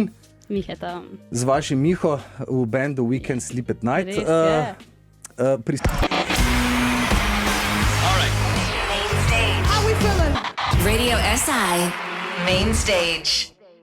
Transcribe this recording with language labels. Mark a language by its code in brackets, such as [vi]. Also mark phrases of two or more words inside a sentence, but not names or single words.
[sl] Miheta. z vašim Miho v bandu We Can't Sleep at Night. Res je. Radio SI. Main stage.